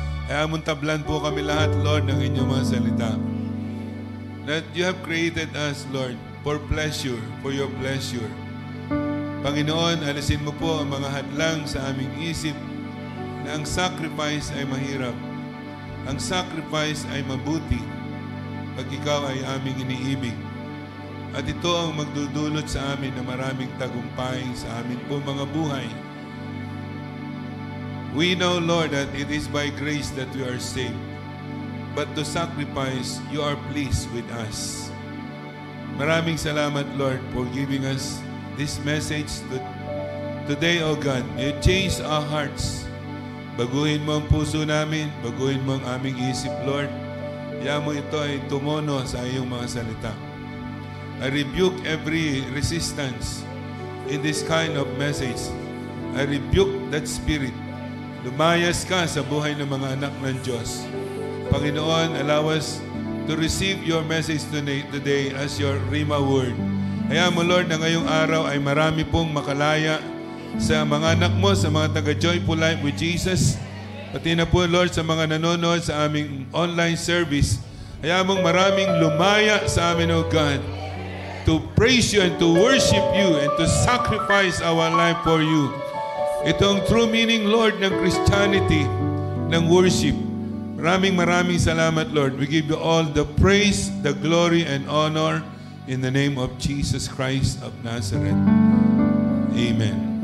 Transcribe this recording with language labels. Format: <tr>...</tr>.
<tl>Kaya muntablan po kami lahat, Lord, ng inyong mga salita.</tl> <en>That you have created us, Lord, for pleasure, for your pleasure.</en> <tl>Panginoon, alisin mo po ang mga hadlang sa aming isip na ang sacrifice ay mahirap. Ang sacrifice ay mabuti pag ikaw ay aming iniibig. At ito ang magdudulot sa amin ng maraming tagumpay sa amin po mga buhay.</tl> <en>We know, Lord, that it is by grace that we are saved. But to sacrifice, you are pleased with us.</en> <tl>Maraming salamat,</tl> <en>Lord, for giving us this message to today, O God, you change our hearts.</en> <tl>Baguhin mo ang puso namin, baguhin mo ang aming isip, Lord. Hayaan mo ito ay tumuno sa iyong mga salita.</tl> <en>I rebuke every resistance in this kind of message. I rebuke that spirit.</en> <tl>Lumayas ka sa buhay ng mga anak ng Diyos.</tl> <en>Panginoon, allow us to receive your message today as your Rhema word.</en> <tl>Hayaan mo, Lord, na ngayong araw ay marami pong makalaya sa mga anak mo, sa mga taga-Joyful Life with Jesus. Pati na po, Lord, sa mga nanonood sa aming online service. Hayaan mong maraming lumaya sa amin,</tl> <en>O God, to praise you and to worship you and to sacrifice our life for you.</en> <tl>Itong</tl> <en>true meaning,</en> <tl>Lord, ng Christianity, ng worship. Maraming salamat,</tl> <en>Lord. We give you all the praise, the glory, and honor in the name of Jesus Christ of Nazareth. Amen.</en>